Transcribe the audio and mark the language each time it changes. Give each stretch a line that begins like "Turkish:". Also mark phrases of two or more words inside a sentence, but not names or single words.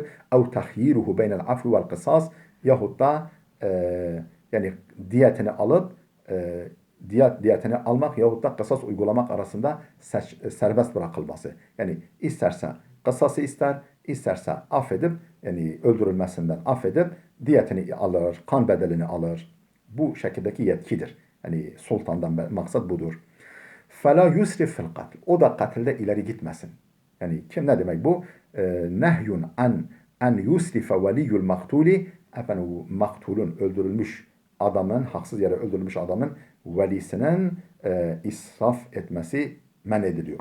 Arabic: أو تخييره بين العفو والقصاص,
Turkish: yahut da yani diyetini alıp diyetini almak yahut da kısas uygulamak arasında serbest bırakılması. Yani isterse kısası ister, isterse affedip, yani öldürülmesinden affedip diyetini alır, kan bedelini alır. Bu şekildeki yetkidir. Yani sultandan maksat budur.
Arabic: فَلَا يُسْرِفْ فِي الْقَتْلِ.
Turkish: O da katilde ileri gitmesin. Yani kim, ne demek bu?
Arabic: نهي أن يسرف ولي المقتول,
Turkish: efendim maktulun, öldürülmüş adamın, haksız yere öldürülmüş adamın velisinin israf etmesi men ediliyor.